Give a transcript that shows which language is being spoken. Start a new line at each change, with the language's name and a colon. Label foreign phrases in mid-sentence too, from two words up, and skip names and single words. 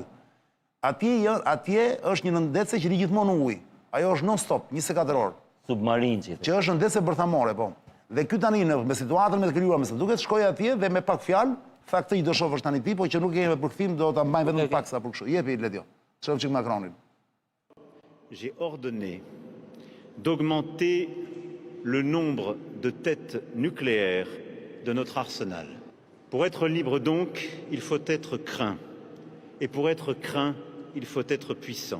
Albanian: Atje është një nëndetëse që ri gjithmonë në ujë. Ajo është non-stop, 24 orë. Submarin që është nëndetëse bërthamore, po. Dhe ky tani me situatën me të krijuar me së duket, shkoi atje dhe me pak fjalë, tha këtë i do shohësh tani ti, po që nuk kemi përkthim, do ta mbajmë vetëm pak sa për kështu. Jepi Ledjo. Shohim çik Macronin.
French: J'ai ordonné d'augmenter le nombre de têtes nucléaires de notre arsenal. Pour être libre donc, il faut être craint. Et pour être craint, il faut être puissant.